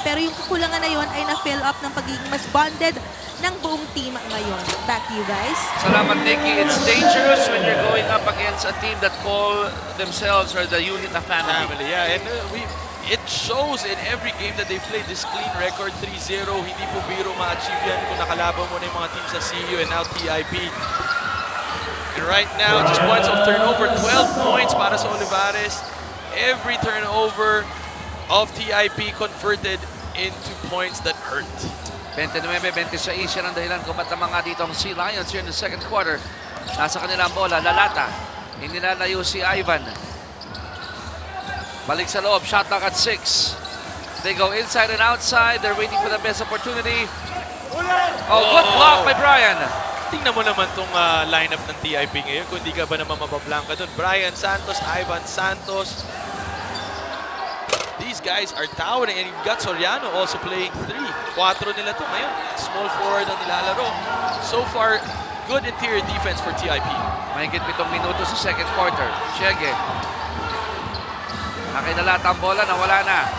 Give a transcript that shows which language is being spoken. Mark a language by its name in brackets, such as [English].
[Filipino] Pero yung kukulangan na yun ay na-fill up ng pagiging mas bonded ng buong team ngayon. [English] Back to you guys. [Filipino] Salamat, Nikki. [English] It's dangerous when you're going up against a team that call themselves or the unit na family. Yeah, and it shows in every game that they play this clean record, 3-0. [Filipino] Hindi po biro ma-achieve yan kung nakalaban mo na yung mga team sa CU and now TIP. [English] And right now, just points of turnover, 12 points [Filipino] para sa Olivares. [English] Every turnover of TIP converted into points that hurt. [Filipino] 29-26 yan ang dahilan kung ba't naman nga dito ang Sea Lions [English] here in the second quarter. [Filipino] Nasa kanila ang bola, Lalata. Hindi nalayo si Ivan. Balik sa loob, shot clock at 6. [English] They go inside and outside. They're waiting for the best opportunity. Oh, good block by Brian. [Filipino] Tingnan mo naman tong lineup ng TIP ngayon kung di ka ba naman mabablanka doon. Brian Santos, Ivan Santos. [English] These guys are towering, and you've got Soriano also playing 3. [Filipino] 4 nila to ngayon. Small forward ang nilalaro. [English] So far, good interior defense for TIP. [Filipino] Mahigit 7 minuto sa second quarter. Shege. Nakinalata ang bola, nawala na.